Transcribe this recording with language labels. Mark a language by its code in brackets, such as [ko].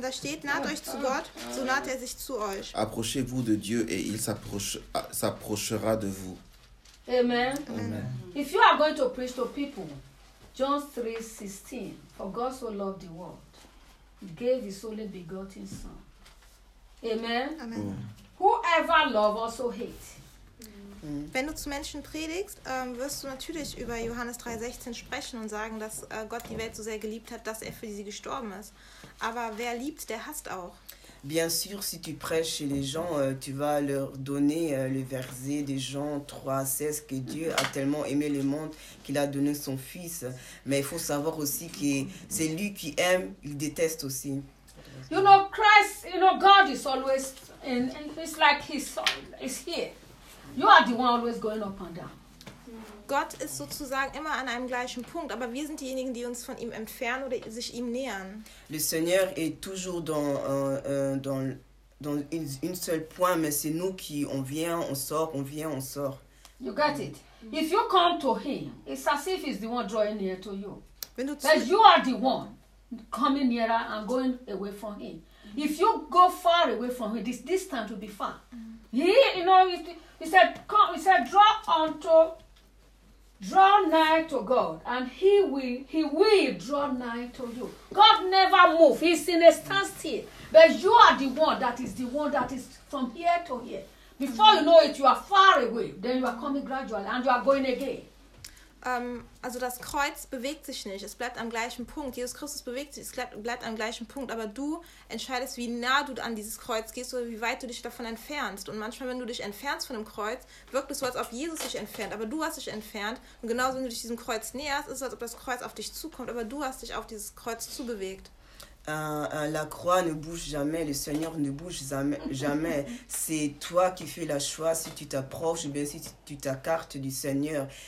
[de] Da steht, naht euch zu Gott, so naht er sich zu euch. [fr] Approchez-vous de Dieu et il s'approchera de vous. Amen. Amen. [en] If you are going to preach to people, John 3:16, for God so loved the world, he gave his only begotten son. Amen. Amen. Whoever loves also hates. [de] Wenn du zu Menschen predigst, wirst du natürlich über Johannes 3,16 sprechen und sagen, dass Gott die Welt so sehr geliebt hat, dass er für sie gestorben ist. Aber wer liebt, der hasst auch. [fr] Bien sûr, si tu prêches chez les gens, tu vas leur donner le verset de Jean 3,16 que Dieu a tellement aimé le monde qu'il a donné son fils. Mais il faut savoir aussi que c'est lui qui aime, il déteste aussi. [en] You know, Christ, you know, God is always in, it's like his soul is here. You are the one always going up and down. [de] Gott ist sozusagen immer an einem gleichen Punkt, aber wir sind diejenigen, die uns von ihm entfernen oder sich ihm nähern. [fr] Le Seigneur est toujours dans dans une seule point, mais c'est nous qui on vient, on sort, on vient, on sort. [en] You got it. If you come to him, it's as if he's the one drawing near to you. [de] Wenn du zu [en] But you are the one coming nearer and going away from him. If you go far away from him, this distance will be far. He, you know, he said, come, he said, draw nigh to God, and he will draw nigh to you. God never moves. He's in a standstill. But you are the one that is from here to here. Before you know it, you are far away. Then you are coming gradually, and you are going again. [de] Also das Kreuz bewegt sich nicht, es bleibt am gleichen Punkt. Jesus Christus bewegt sich, es bleibt am gleichen Punkt, aber du entscheidest, wie nah du an dieses Kreuz gehst oder wie weit du dich davon entfernst. Und manchmal, wenn du dich entfernst von dem Kreuz, wirkt es so, als ob Jesus sich entfernt, aber du hast dich entfernt. Und genauso, wenn du dich diesem Kreuz näherst, ist es, als ob das Kreuz auf dich zukommt, aber du hast dich auf dieses Kreuz zubewegt. [fr] La croix ne bouge jamais, le Seigneur ne bouge jamais. C'est toi qui fais la choix si tu t'approches ou bien si tu t'écartes du Seigneur.